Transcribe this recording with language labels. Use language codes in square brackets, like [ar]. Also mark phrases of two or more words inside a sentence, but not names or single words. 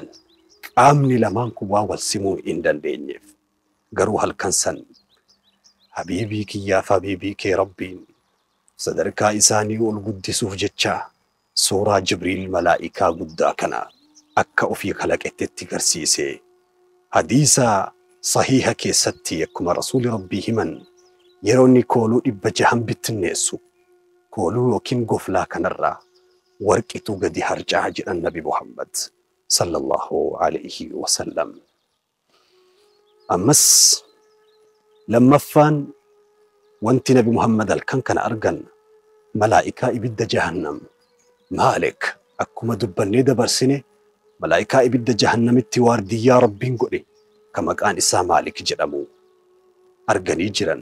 [om] qaamni lamaan kun waa wal simuu hin dandeenyeef garuu halkan san habiibii kiyyaaf habiibii kee rabbiin sadarkaa isaanii ol guddisuuf jecha suuraa Jibriil malaa'ikaa guddaa kana akka ofii khalaqetti garsiise. hadiisa sahiha keessatti akkuma rasuuli rabbii himan yeroo inni kooluu 600 bittinneessu kooluu yookiin goflaa kanarraa warqitu gadi harca'a jedhan nabi Muhammad [ar] صلى الله عليه وسلم. [om] ammas lammaffaan wanti nabi Muhammad halkan kana argan malaa'ikaa ibidda jahannam Maalik akkuma dubbannee dabarsine malaa'ikaa ibidda jahannamitti waardiyyaa rabbiin godhe ka maqaan isaa Maalik jedhamu arganii jiran.